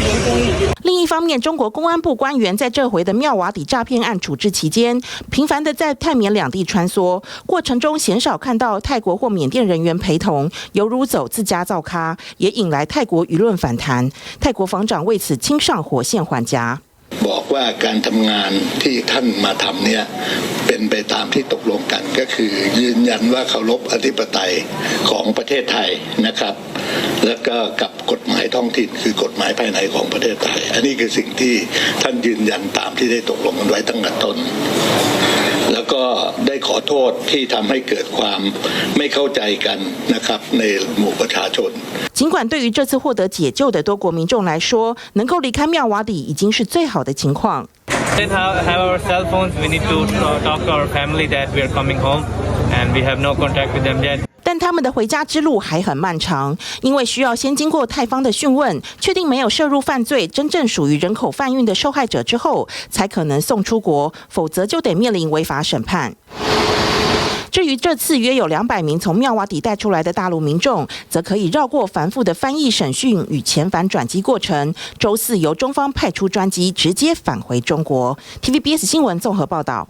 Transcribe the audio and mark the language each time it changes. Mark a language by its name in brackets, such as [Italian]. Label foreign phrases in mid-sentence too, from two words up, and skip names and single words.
[Chinese] 另一方面，中国公安部官员在这回的妙瓦底诈骗案处置期间，频繁地在泰缅两地穿梭，过程中鲜少看到泰国或缅甸人员陪同，犹如走自家造咖，也引来泰国舆论反弹。泰国防长为此亲上火线缓颊。 [Thai] บอกว่าการทำงานที่ท่านมาทำเนี่ยเป็นไปตามที่ตกลงกันก็คือยืนยันว่าเคารพอธิปไตยของประเทศไทยนะครับแล้วก็กับกฎหมายท้องถิ่นคือกฎหมายภายในของประเทศไทยอันนี้คือสิ่งที่ท่านยืนยันตามที่ได้ตกลงกันไว้ตั้งแต่ต้นแล้วก็ได้ขอโทษที่ทำให้เกิดความไม่เข้าใจกันนะครับในหมู่ประชาชน [Chinese] 尽管对于这次获得解救的多国民众来说，能够离开妙瓦底已经是最好的情况。 [English] Have our cell phones. We need to talk to our family that we are coming home, and we have no contact with them yet. [Chinese] 但但他们的回家之路还很漫长，因为需要先经过泰方的讯问，确定没有涉入犯罪，真正属于人口贩运的受害者之后，才可能送出国，否则就得面临违法审判。至于这次约有200名从妙瓦底带出来的大陆民众，则可以绕过繁复的翻译审讯与遣返转机过程，周4由中方派出专机直接返回中国。TVBS 新闻综合报道。